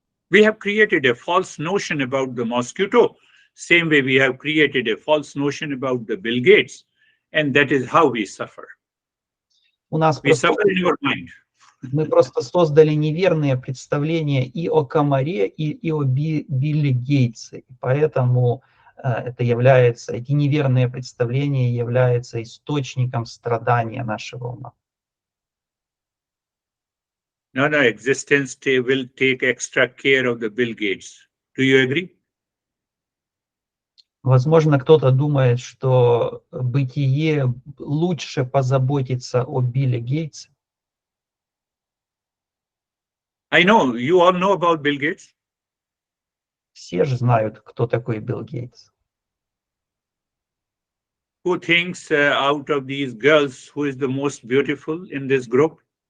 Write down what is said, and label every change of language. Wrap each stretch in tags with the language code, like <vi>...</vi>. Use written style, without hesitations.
<en>We have created a false notion about the mosquito, same way we have created a false notion about the Bill Gates, and that is how we suffer.</en> <ru>У нас</ru> <en>We suffer in our mind.</en> <ru>Мы просто создали неверные представления и о комаре, и о Билле Гейтсе. И поэтому эти неверные представления являются источником страдания нашего ума.</ru> <en>No, existence will take extra care of the Bill Gates. Do you agree?</en> <ru>Возможно, кто-то думает, что бытие лучше позаботиться о Билле Гейтсе.</ru> <en>I know, you all know about Bill Gates.</en> <ru>Все же знают, кто такой Билл Гейтс.</ru> <en>Who thinks out of these girls who is the most beautiful in this group?</en>